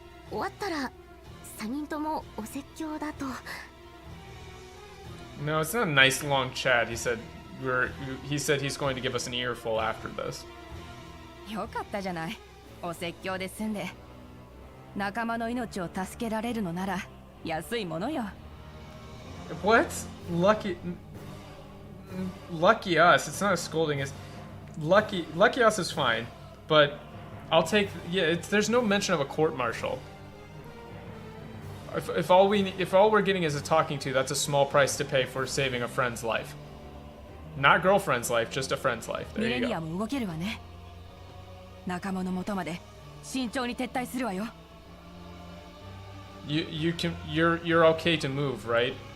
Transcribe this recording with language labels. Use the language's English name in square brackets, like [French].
[Japanese] 終わったら3人ともお説教だと。 [English] No, it's not a nice long chat. He said he's going to give us an earful after this. [Japanese] よかったじゃない。お説教で済んで仲間の命を助けられるのなら安いものよ。 [English] What? Lucky us. It's not a scolding. It's lucky us is fine, but I'll take, yeah, there's no mention of a court martial. If all we're getting is a talking to, that's a small price to pay for saving a friend's life. Not girlfriend's life, just a friend's life. There you go. [Japanese] も動けるわね。仲間の元まで慎重に撤退するわよ。 [English] You're okay to move, right?